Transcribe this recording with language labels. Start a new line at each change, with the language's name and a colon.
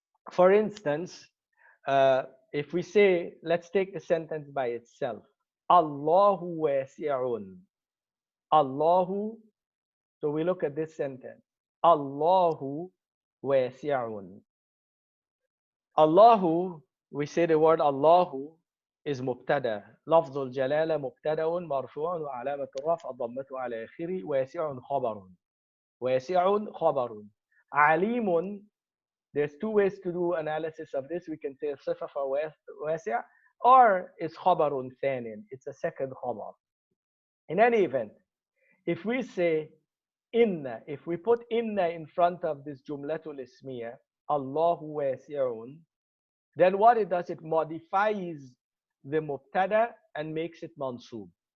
English: For instance, if we say, let's take the sentence by itself.
Arabic: Allahu wasi'un. Allahu.
English: So we look at this sentence.
Arabic: Allahu wasi'un.
English: Allahu, we say the word Allahu is مبتدا.
Arabic: لفظ الجلالة مبتدا مرفوع وعلامة الرفع ضمته على آخره واسع خبر. واسع خبر. عليم.
English: There's two ways to do analysis of this. We can say صفة for واسع or it's خبر ثان. It's a second خبر. In any event, if we say inna, if we put inna in front of this jumlatul ismiya, Allahu wasi'un, then what it does, it modifies the mubtada and makes it mansub.